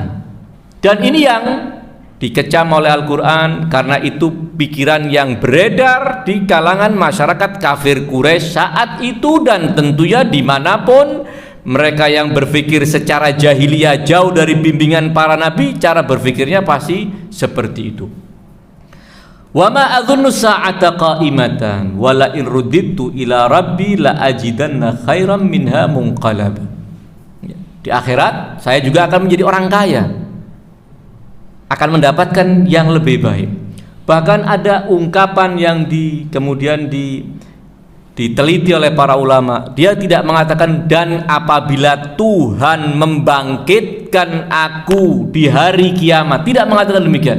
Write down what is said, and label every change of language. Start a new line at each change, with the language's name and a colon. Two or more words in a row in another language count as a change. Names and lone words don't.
Indonesian: Dan ini yang dikecam oleh Al-Quran, karena itu pikiran yang beredar di kalangan masyarakat kafir Quraisy saat itu, dan tentunya dimanapun mereka yang berpikir secara jahiliyah jauh dari bimbingan para nabi, cara berpikirnya pasti seperti itu.
Arabic: وما أظن الساعة قائمة ولئن رددت إلى ربي لأجدن خيرا منها منقلبا.
Indonesian: Di akhirat saya juga akan menjadi orang kaya, akan mendapatkan yang lebih baik. Bahkan ada ungkapan yang kemudian diteliti oleh para ulama. Dia tidak mengatakan dan apabila Tuhan membangkitkan aku di hari kiamat, tidak mengatakan demikian.